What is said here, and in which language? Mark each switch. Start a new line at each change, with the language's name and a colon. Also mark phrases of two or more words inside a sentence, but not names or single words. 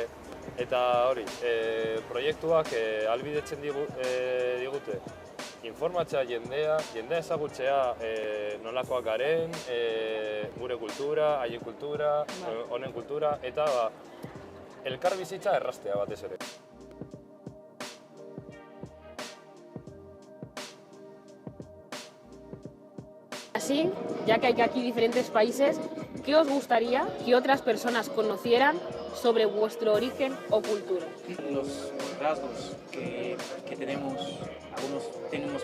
Basque: Eta hori, proiektuak ahalbidetzen digute informatzea jendea ezagutzea nolakoak garen, gure kultura, haien kultura, honen kultura, eta elkar bizitza erraztea batez ere.
Spanish: Así, ya que hay aquí diferentes países, ¿qué os gustaría que otras personas conocieran sobre vuestro origen o cultura? Los rasgos que tenemos, algunos tenemos